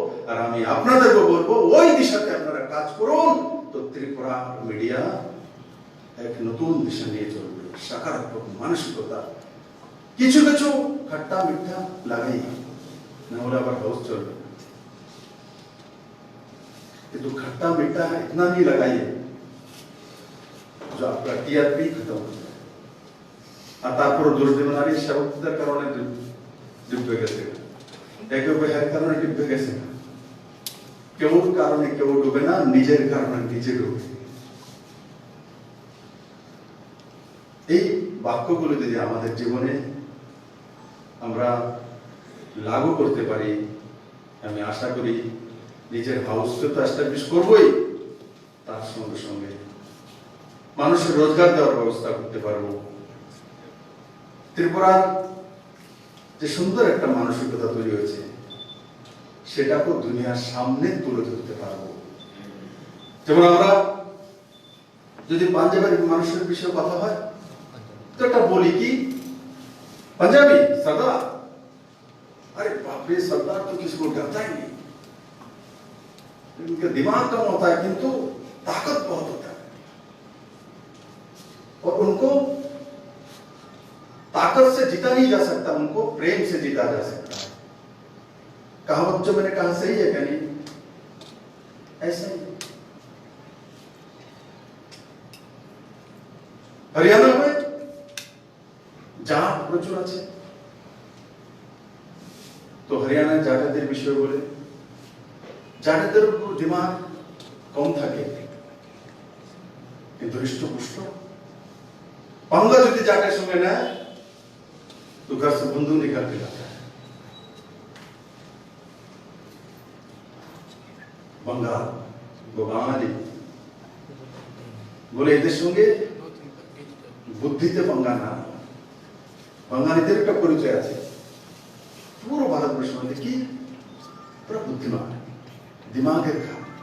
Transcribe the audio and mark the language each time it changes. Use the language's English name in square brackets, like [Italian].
[Bangla] আর আমি আপনাদেরকে বলবো, ওই দিশাতে আপনারা কাজ করুন, তো ত্রিপুরা মিডিয়া এক নতুন দিশা নিয়ে চলবে, সকারাত্মক মানসিকতা। কিছু কিছু খাট্টা মিঠা লাগাই, না হলে আবার হাউস চলবে। [Hindi] किंतु खट्टा मीठा इतना नहीं लगाइए जो आपका टीआरपी खत्म हो जाए। [Bangla] আর তারপর দোষ দেবেন আর এই সেবকদের কারণে ডুবে গেছে, একে এর কারণে ডুবে গেছে না, কেউ কারণে কেউ ডুবে না, নিজের কারণে নিজে ডুবে। এই বাক্যগুলো যদি আমাদের জীবনে আমরা লাগু করতে পারি, আমি আশা করি নিজের হাউসকে তো এস্টাবলিশ করবই, তার সঙ্গে সঙ্গে মানুষের রোজগার দেওয়ার ব্যবস্থা করতে পারবো। ত্রিপুরার যে সুন্দর একটা মানসিকতা তৈরি হয়েছে সেটাকে দুনিয়ার সামনে তুলে ধরতে পারবো। যেমন আমরা যদি পাঞ্জাবের মানুষের বিষয়ে কথা হয় তো একটা বলি কি, [Hindi] पंजाबी सरदार, अरे बाप रे सरदार तो किसी को डरता ही नहीं, उनका दिमाग कम होता है किंतु ताकत बहुत होता है, और उनको ताकत से जीता नहीं जा सकता, उनको प्रेम से जीता जा सकता है। कहावत जो मैंने कहा सही है क्या नहीं? ऐसा ही हरियाणा में [Bangla] জাট প্রচুর আছে, তো হরিয়ানায় জাটেদের বিষয় বলে জাটেদের উপর দিমাগ কম থাকে কিন্তু হৃষ্টপুষ্ট। [Hindi] पंगा [Bangla] যদি জাটের সঙ্গে নেয় তো [Hindi] घर से बंदूक निकाल के लाता है। [Bangla] बंगाल বাঙালি বলে এদের সঙ্গে বুদ্ধিতে पंगा না, বাঙালিদের একটা পরিচয় আছে পুরো ভারতবর্ষের মধ্যে কি পুরো বুদ্ধিমান, দিমাগের খাম।